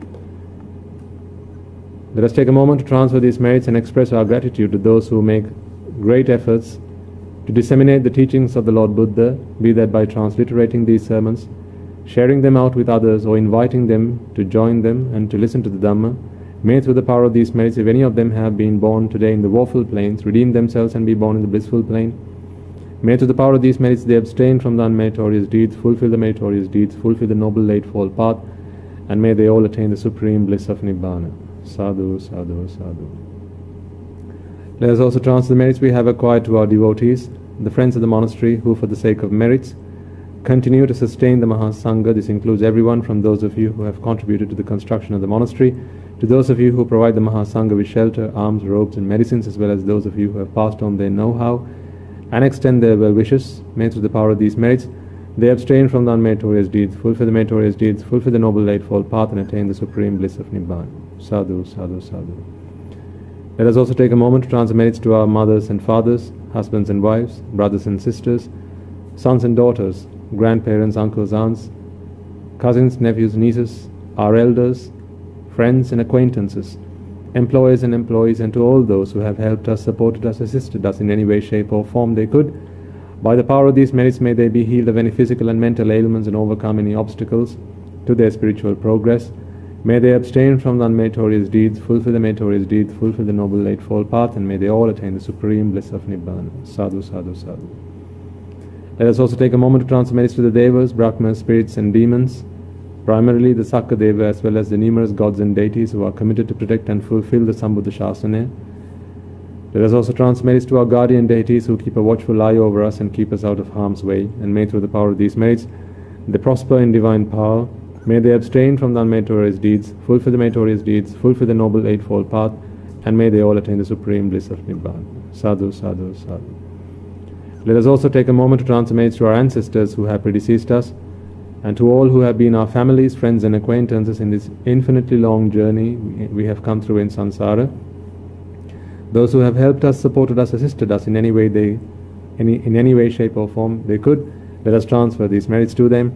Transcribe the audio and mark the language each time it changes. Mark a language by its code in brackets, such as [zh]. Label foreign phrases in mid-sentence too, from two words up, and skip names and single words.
[en] Let us take a moment to transfer these merits and express our gratitude to those who make great efforts to disseminate the teachings of the Lord Buddha, be that by transliterating these sermons, sharing them out with others, or inviting them to join them and to listen to the Dhamma. May through the power of these merits, if any of them have been born today in the woeful plains, redeem themselves and be born in the blissful plane. May through the power of these merits they abstain from the unmeritorious deeds, fulfill the meritorious deeds, fulfill the noble eightfold path, and may they all attain the supreme bliss of Nibbana. [pi] Sadhu, sadhu, sadhu. [en] Let us also transfer the merits we have acquired to our devotees, the friends of the monastery, who for the sake of merits continue to sustain the Mahasangha. This includes everyone from those of you who have contributed to the construction of the monastery, to those of you who provide the Mahasangha with shelter, arms, robes and medicines, as well as those of you who have passed on their know-how and extend their well wishes. May through the power of these merits they abstain from the unmeritorious deeds, fulfill the meritorious deeds, fulfill the noble eightfold path and attain the supreme bliss of Nibbana. [pi] Sadhu, sadhu, sadhu. [en] Let us also take a moment to transfer merits to our mothers and fathers, husbands and wives, brothers and sisters, sons and daughters, grandparents, uncles, aunts, cousins, nephews, nieces, our elders, friends and acquaintances, employers and employees, and to all those who have helped us, supported us, assisted us in any way, shape or form they could. By the power of these merits may they be healed of any physical and mental ailments and overcome any obstacles to their spiritual progress. May they abstain from the unmeritorious deeds, fulfill the meritorious deeds, fulfill the noble eightfold path, and may they all attain the supreme bliss of Nibbana. [pi] Sadhu, sadhu, sadhu. [en] Let us also take a moment to transfer merits to the Devas, Brahmas, spirits and demons, primarily the Sakadeva, as well as the numerous gods and deities who are committed to protect and fulfill the Sambuddha Shasana. Let us also transfer merits to our guardian deities who keep a watchful eye over us and keep us out of harm's way, and may through the power of these merits they prosper in divine power. May they abstain from the unmeritorious deeds, fulfill the meritorious deeds, fulfill the noble eightfold path, and may they all attain the supreme bliss of Nibbana. [pi] Sadhu, sadhu, sadhu. [en] Let us also take a moment to transfer merits to our ancestors who have predeceased us, and to all who have been our families, friends and acquaintances in this infinitely long journey we have come through in samsara. Those who have helped us, supported us, assisted us in any way, shape or form they could, let us transfer these merits to them.